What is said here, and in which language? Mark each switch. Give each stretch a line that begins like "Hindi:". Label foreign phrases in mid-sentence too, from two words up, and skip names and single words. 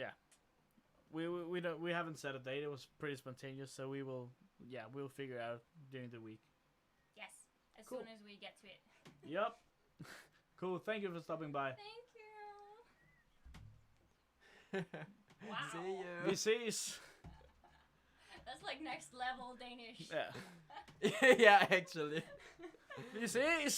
English: we haven't set a date. It was pretty spontaneous, so we'll figure it out during the week. Yes, as Cool. soon as we get to it. Yep. Cool. Thank you for stopping by. Thank you. Wow. See you.
Danish: Vi ses.
English: That's like next level Danish. Yeah. Yeah, actually.
Danish: Vi ses.